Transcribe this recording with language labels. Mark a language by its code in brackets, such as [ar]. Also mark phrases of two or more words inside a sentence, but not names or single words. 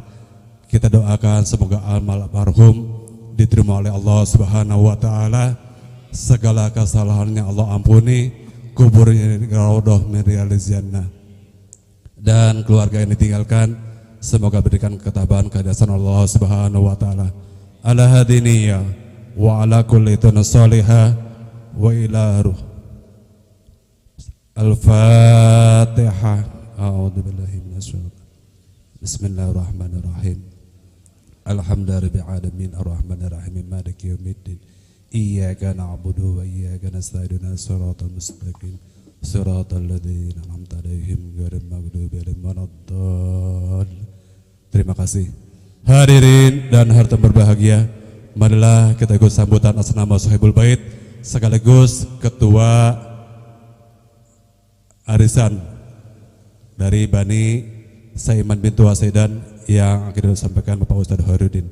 [id] Kita doakan semoga almarhum diterima oleh Allah [ar] سبحانه وتعالى, [id] segala kesalahannya Allah ampuni, kuburnya di [ar] روضة من رياض الجنة, [id] dan keluarga yang ditinggalkan semoga berikan ketabahan kehadiran Allah [ar] سبحانه وتعالى. Ala hadiniya wa ala kulli tunsalihah wa ila ruh. Al-Fatihah. أعوذ بالله من الشيطان الرجيم. بسم الله الرحمن الرحيم. الحمد لله رب العالمين الرحمن الرحيم مالك يوم الدين. إياك نعبد وإياك نستعين الصراط المستقيم صراط الذين أنعمت عليهم غير المغضوب عليهم ولا الضالين. [id] Terima kasih. Hadirin dan harta berbahagia, marilah kita ikut sambutan atas nama Sohibul Bait sekaligus ketua arisan dari Bani Saiman bintu Wasaidan yang akan disampaikan Bapak Ustaz Harudin.